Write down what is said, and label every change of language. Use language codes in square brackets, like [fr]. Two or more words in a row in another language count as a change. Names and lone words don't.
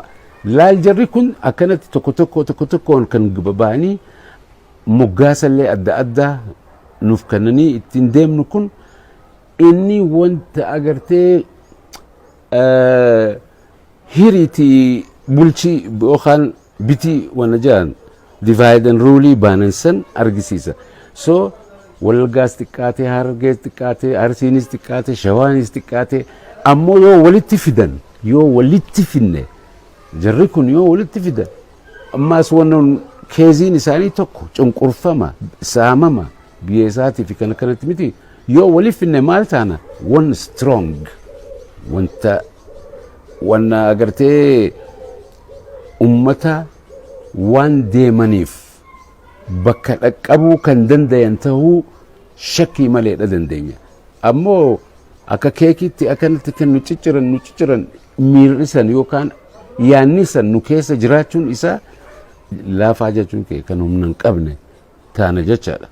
[om] Laal jarri kun akkanatti tokkoon kan baba'anii moggaasallee adda addaa nuuf kannanii ittiin deemnu kun inni wanta agartee hiriitii bulchii yookaan bitii wana jedhan [en] divide and rule [om] baanansan argisiisa. So Wallaggaas xiqqaatee, Harargees xiqqaatee, Arsiinis xiqqaatee, Shawaanis xiqqaatee ammoo yoo walitti fidan yoo walitti finne jarri kun yoo walitti fidan ammaas wannan keeziin isaanii tokko cunqurfama saamama biyya isaatii fi kana kanatti miti yoo walitti finne maal taana [en] one strong [om] wanta wanna agartee ummata waan deemaniif bakka dhaqqabuu kan dandayan ta'uu shakkii maleedha dandeenya. Ammoo akka keekitti akkanatti kan nu cicciran miirrisan yookaan yaannisan nu keessa jiraachuun isaa laafaa jechuun kee kan humna hin qabne taana jechaadha.